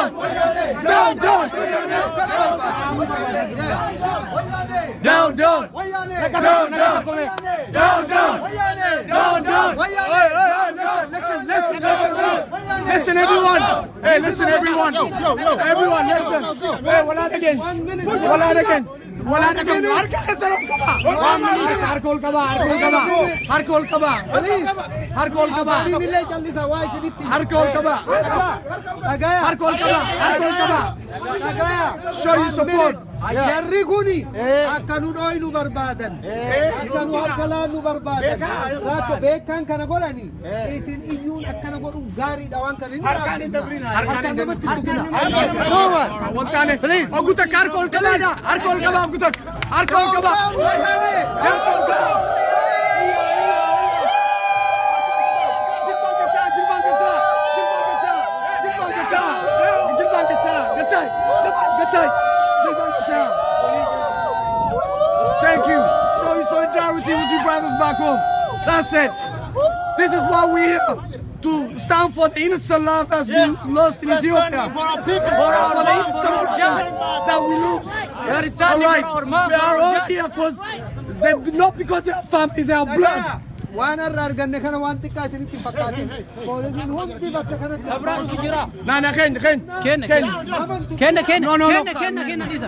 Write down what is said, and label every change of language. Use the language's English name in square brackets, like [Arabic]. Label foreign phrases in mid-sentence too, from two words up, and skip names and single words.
[English] Down, down. Down, down. Down, down. Down, down. Down, down. Hey, listen, listen, everyone. Hey, listen, everyone. Everyone, listen. Hey, one out again. One out again. One out again. [Oromo] Harkol kaba. Harkol kaba. Harkol kaba. Harkol kaba. Harkol kaba. [English] Show your support. [Oromo] Jarri kuni akka nu dhoynu barbaadan akka nu harkalaa nu barbaadan raakko beekan kana godhani isin iyyuun akkana godhun gaariidha waan kan inni harkaan namatti dhugina Wantane, please. Oguta harkol kaba. Harkol kaba. Oguta harkol kaba. Harkol kaba. [English] Thank you. Show your solidarity with your brothers back home. That's it. This is why we're here. To stand for the innocent life that's been lost in Ethiopia. For the innocent life that we lose. All right. We are all here not because they have families, they have blood. [Oromo] waan har'a arganne kana waan xiqqaa isinitti hin fakkaatin poolisiin hundi bakka kanatti Abrahaamtu jira. Nana, kenna. No. Isa.